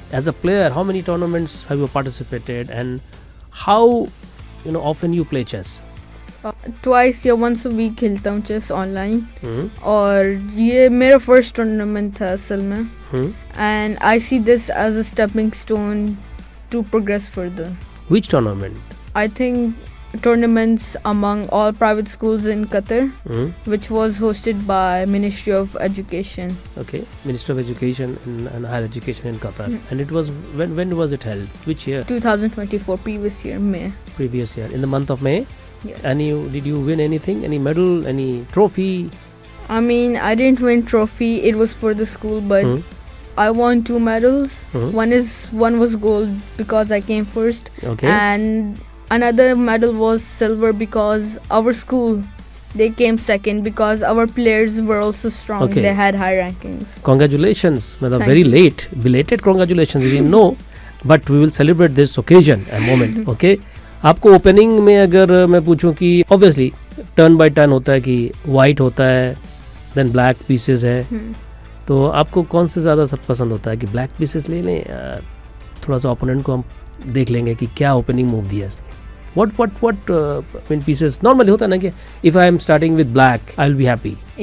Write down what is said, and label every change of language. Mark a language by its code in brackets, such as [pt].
[en] As a player how many tournaments have you participated and how you know often you play chess? Twice یا once a week [ur] کھیلتا ہوں [en] chess online, [ur] اور یہ میرا [en] first tournament [ur] تھا اصل میں, [en] And I see this as a stepping stone to progress further. Which tournament? I think tournaments among all private schools in Qatar, which was hosted by Ministry of Education. Okay, Ministry of Education and Higher Education in Qatar. And it was, when was it held? Which year? 2024, previous year, May. Previous year, in the month of May? Yes. And did you win anything? Any medal? Any trophy? I mean, I didn't win trophy. It was for the school, but I won 2 medals. One was gold because I came first. Okay. And another medal was silver because our school, they came second because our players were also strong. Okay. They had high rankings. Congratulations. Very late. Belated congratulations. We didn't know, but we will celebrate this occasion, a moment. Okay. [ur] آپ کو opening میں اگر میں پوچھوں کہ obviously turn by turn ہوتا ہے کہ وائٹ ہوتا ہے دین بلیک پیسز ہے, تو آپ کو کون سے زیادہ سب پسند ہوتا ہے کہ بلیک پیسز لے لیں, تھوڑا سا اوپوننٹ کو ہم دیکھ لیں گے کہ کیا اوپننگ موو دیا اس نے, [en] what pieces normally [ur] ہوتا ہے نا کہ [en] if I am starting with black I will be happy.